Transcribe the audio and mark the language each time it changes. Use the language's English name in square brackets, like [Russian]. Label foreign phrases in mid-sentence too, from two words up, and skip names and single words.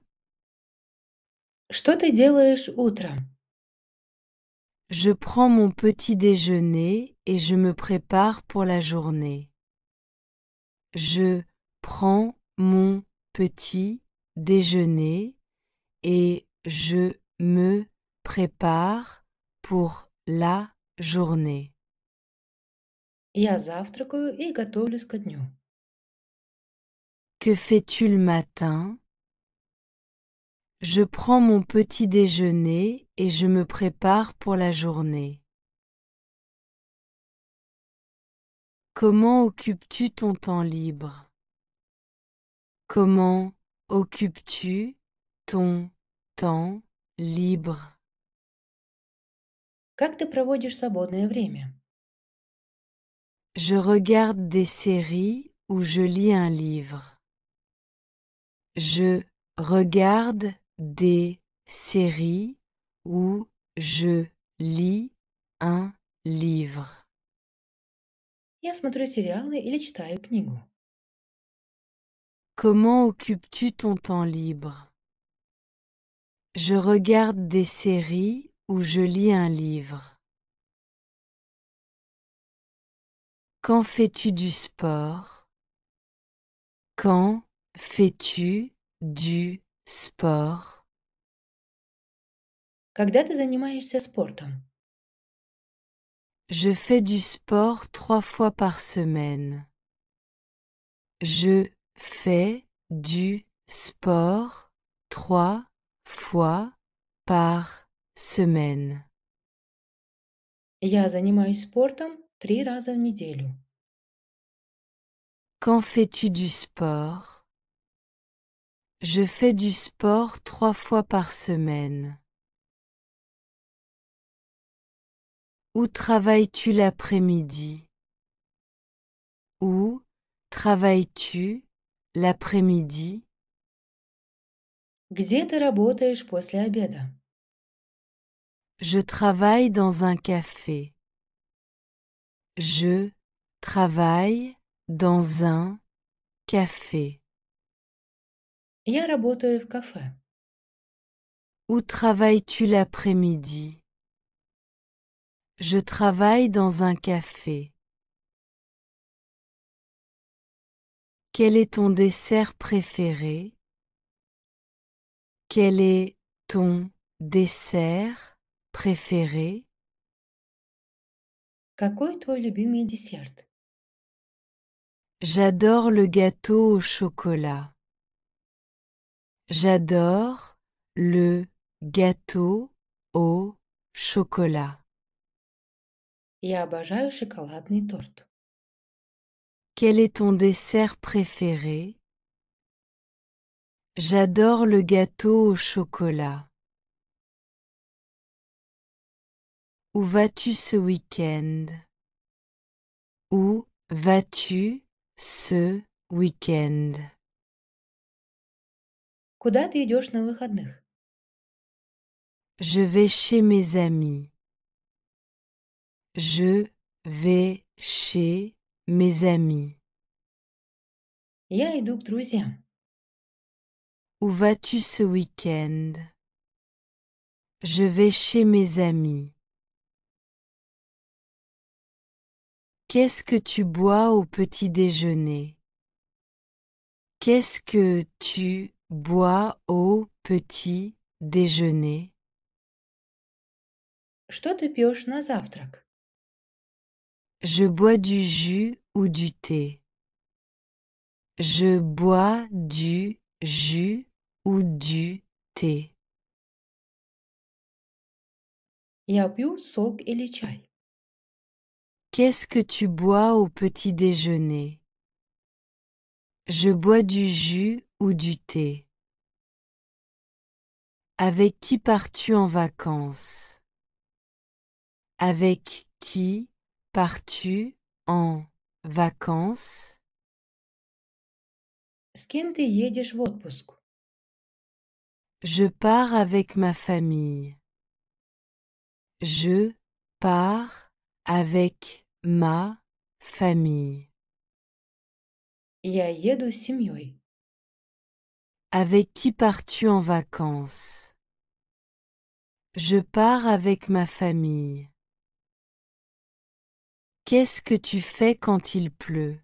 [Russian] Что ты делаешь утром? [French] Je prends mon petit déjeuner et je me prépare pour la journée. Je prends mon petit déjeuner et je me prépare pour la journée. [Russian] Я завтракаю и готовлюсь ко дню. [French] Que fais-tu le matin? Je prends mon petit déjeuner et je me prépare pour la journée. Comment occupes-tu ton temps libre? Comment occupes-tu ton temps libre? [Russian] Как ты проводишь свободное время? [French] Je regarde des séries ou je lis un livre. Je regarde des séries ou je lis un livre. [Russian] Я смотрю сериалы или читаю книгу. [French] Comment occupes-tu ton temps libre? Je regarde des séries ou je lis un livre. Quand fais-tu du sport? Quand fais-tu du sport? [Russian] Когда ты занимаешься спортом? [French] Je fais du sport 3 fois par semaine. Je fais du sport 3 fois par semaine. [Russian] Я занимаюсь спортом 3 раза в неделю. [French] Quand fais-tu du sport? Je fais du sport 3 fois par semaine. Où travailles-tu l'après-midi? Où travailles-tu l'après-midi? [Russian] Где ты работаешь после обеда? [French] Je travaille dans un café. Je travaille dans un café. [Russian] Я работаю в кафе. [French] Où travailles-tu l'après-midi? Je travaille dans un café. Quel est ton dessert préféré? Quel est ton dessert préféré? [Russian] Какой твой любимый десерт? [French] J'adore le gâteau au chocolat. J'adore le gâteau au chocolat. [Russian] Я обожаю шоколадный торт. [French] Quel est ton dessert préféré? J'adore le gâteau au chocolat. Où vas-tu ce week-end? Où vas-tu ce week-end? [Russian] Куда ты идешь на выходных? [French] Je vais chez mes amis. Je vais chez mes amis. [Russian] Я иду к друзьям. [French] Où vas-tu ce week-end? Je vais chez mes amis. Qu'est-ce que tu bois au petit déjeuner? Qu'est-ce que tu bois au petit déjeuner? [Russian] Что ты пьешь на завтрак? [French] Je bois du jus ou du thé. Je bois du jus ou du thé. [Russian] Я пью сок или чай. [French] Qu'est-ce que tu bois au petit déjeuner? Je bois du jus ou du thé. Avec qui pars-tu en vacances? Avec qui pars-tu en vacances? [Russian] С кем ты едешь в отпуск? [French] Je pars avec ma famille. Je pars avec ma famille. [Russian] Я еду с семьей. [French] Avec qui pars-tu en vacances? Je pars avec ma famille. Qu'est-ce que tu fais quand il pleut?